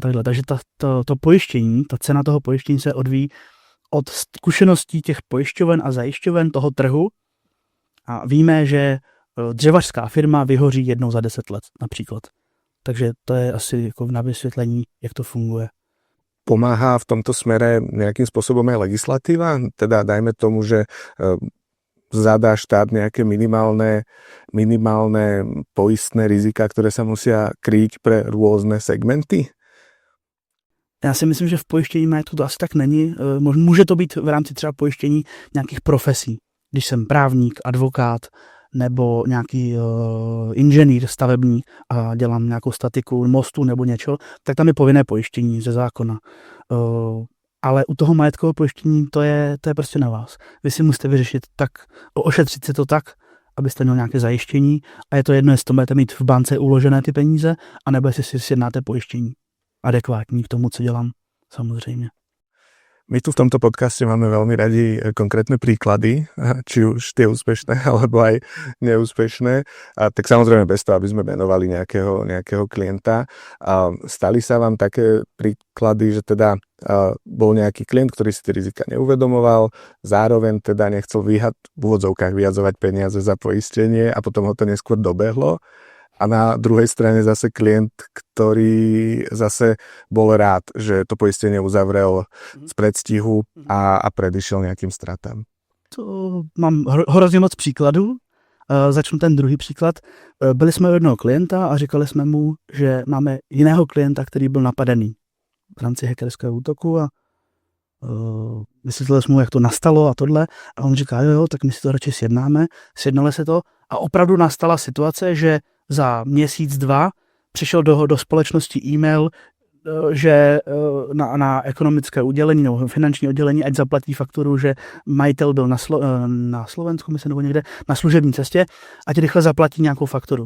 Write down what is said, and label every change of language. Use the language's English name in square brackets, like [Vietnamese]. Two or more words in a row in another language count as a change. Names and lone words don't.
[Czech] Takže to pojištění, ta cena toho pojištění se odvíjí od zkušeností těch pojišťoven a zajišťoven toho trhu. A víme, že dřevařská firma vyhoří jednou za 10 let například. Takže to je asi jako na vysvětlení, jak to funguje. Pomáha v tomto smere nejakým spôsobom aj legislatíva? Teda dajme tomu, že zadá štát nejaké minimálne poistné rizika, ktoré sa musia kryť pre rôzne segmenty? Já si myslím, že v pojištění majetku to asi tak není. Může to být v rámci třeba pojištění nějakých profesí. Když jsem právník, advokát nebo nějaký inženýr stavební a dělám nějakou statiku mostu nebo něčeho, tak tam je povinné pojištění ze zákona. Ale u toho majetkového pojištění to je prostě na vás. Vy si musíte vyřešit tak, ošetřit si to tak, abyste měl nějaké zajištění a je to jedno, jestli to budete mít v bance uložené ty peníze, anebo jestli si sjednáte pojištění adekvátní k tomu, co dělám, samozřejmě. [Slovak] My tu v tomto podcaste máme veľmi radi konkrétne príklady, či už tie úspešné, alebo aj neúspešné. A tak samozrejme bez toho, aby sme menovali nejakého klienta. A stali sa vám také príklady, že teda bol nejaký klient, ktorý si tie rizika neuvedomoval, zároveň teda nechcel v úvodzovkách vyjadzovať peniaze za poistenie a potom ho to neskôr dobehlo. A na druhej strane zase klient, ktorý zase bol rád, že to poistenie uzavrel z predstihu a predišiel nejakým stratám. [Czech] To mám hrozně moc příkladů. Začnu ten druhý příklad. Byli jsme u jednoho klienta a říkali jsme mu, že máme jiného klienta, který byl napadený v rámci hackerského útoku a vysvětlili jsme mu, jak to nastalo a tohle. A on říká, jo, tak my si to radši sjednáme. Sjednali se to a opravdu nastala situace, že za měsíc, 2 přišel do společnosti e-mail, že na ekonomické oddělení nebo finanční oddělení, ať zaplatí fakturu, že majitel byl na Slovensku, myslím, nebo někde na služební cestě, ať rychle zaplatí nějakou fakturu.